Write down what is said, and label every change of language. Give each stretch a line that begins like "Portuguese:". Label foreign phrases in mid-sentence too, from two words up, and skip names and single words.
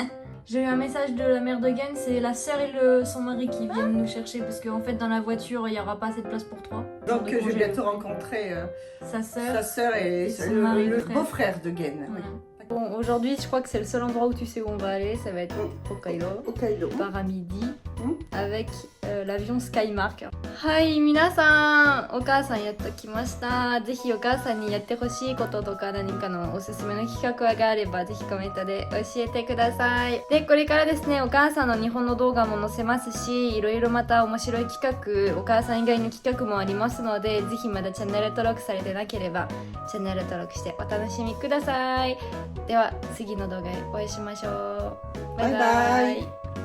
French: J'ai eu un message de la mère de Gen, c'est la sœur et son mari qui viennent nous chercher parce qu'en fait dans la voiture il n'y aura pas assez de place pour 3. Donc, je vais bientôt rencontrer sa sa sœur. sœur et son mari, le frère. beau-frère de Gen. Oui. Bon, aujourd'hui je crois que c'est le seul endroit où tu sais où on va aller, ça va être Hokkaido. Hokkaido. Par à midi Mhm. avec l'avion Skymark.
Japanese: はい、皆さん, お母さんやってきました。ぜひお母さんにやってほしいこととか何かのおすすめの企画があればぜひコメントで教えてください。で、これからですね、お母さんの日本の動画も載せますし、いろいろまた面白い企画、お母さん以外の企画もありますので、ぜひまだチャンネル登録されてなければチャンネル登録してお楽しみください。では次の動画でお会いしましょう。バイバイ。